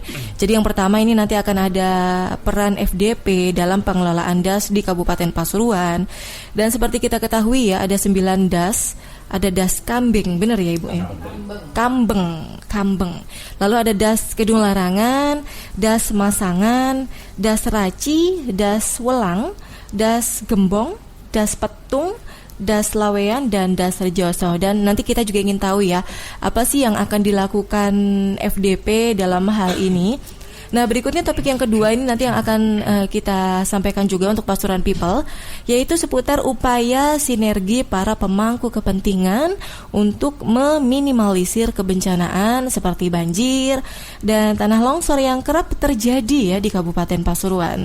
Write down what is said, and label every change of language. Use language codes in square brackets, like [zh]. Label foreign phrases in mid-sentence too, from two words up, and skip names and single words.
[id] Jadi yang pertama ini nanti akan ada peran FDP dalam pengelolaan DAS di Kabupaten Pasuruan. Dan seperti kita ketahui ya, ada 9 DAS. Ada DAS Kambing, benar ya Ibu ya? Kambeng. Lalu ada DAS Kedung Larangan, DAS Masangan, DAS Raci, DAS Welang, DAS Gembong, DAS Petung, DAS Lawean, dan DAS Rejoso. Dan nanti kita juga ingin tahu ya, apa sih yang akan dilakukan FDP dalam hal ini. Nah, berikutnya topik yang kedua ini nanti yang akan kita sampaikan juga untuk Pasuruan People, yaitu seputar upaya sinergi para pemangku kepentingan untuk meminimalisir kebencanaan seperti banjir dan tanah longsor yang kerap terjadi ya di Kabupaten Pasuruan.